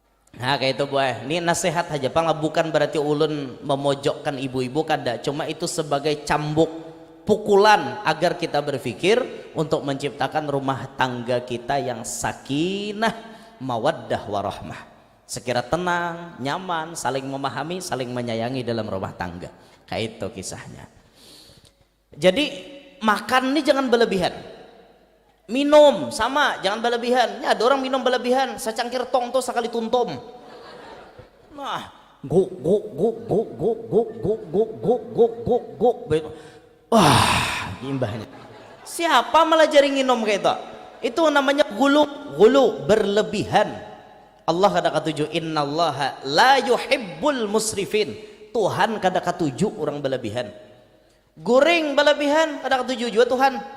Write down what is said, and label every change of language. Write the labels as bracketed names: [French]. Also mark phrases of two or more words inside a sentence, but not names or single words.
[Banjar] Nah kayak itu buah, ini nasihat aja Pak, bukan berarti ulun memojokkan ibu-ibu kada, cuma itu sebagai cambuk pukulan agar kita berpikir untuk menciptakan rumah tangga kita yang [Arabic] sakinah, mawaddah warahmah, [Banjar] sekira tenang, nyaman, saling memahami, saling menyayangi dalam rumah tangga. Kayak itu kisahnya. Jadi makan ini jangan berlebihan, minum sama jangan berlebihan. Ya, ada orang minum berlebihan, secangkir tong tuh sekali tuntum. Nah, guk guk guk guk guk guk guk guk guk guk guk guk. Wah, imbahnya. Siapa malah jaring minum kayak itu? Itu namanya gulu berlebihan. Allah kada katuju [Arabic] innallaha la yuhibbul musrifin. [Banjar] Tuhan kada katuju orang berlebihan. Goreng berlebihan kada katuju juga Tuhan.